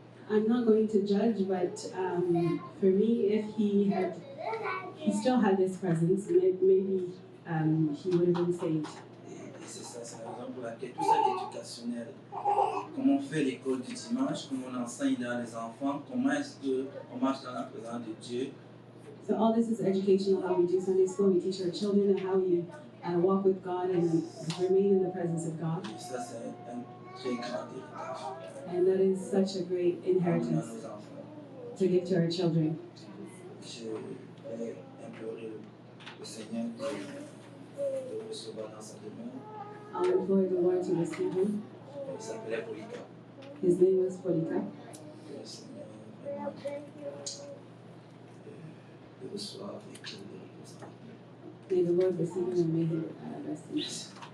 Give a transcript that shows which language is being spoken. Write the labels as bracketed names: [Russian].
[English] I'm not going to judge, but for me, if he still had this presence, maybe he would have been saved. [French] Et c'est ça, c'est la raison pour laquelle tout ça est éducationnel. Comment on fait l'école du dimanche, comment on enseigne dans les enfants, comment est-ce qu'on marche dans la présence de Dieu. [English] So all this is educational, how we do Sunday school, we teach our children how we walk with God and remain in the presence of God. [French] Et ça, c'est un très grand héritage. [English] And that is such a great [French] Pour [English] inheritance [French] nos enfants. [English] to give to our children. [French] Je vais implorer le Seigneur de recevoir dans sa demeure. [English] I'll implore the Lord to receive him. [French] Il s'appelait Polika. [English] His name was Polika. [French] Que le Seigneur vraiment le reçoive et qu'il le repose en paix. [English] May the Lord receive him and may he rest in peace.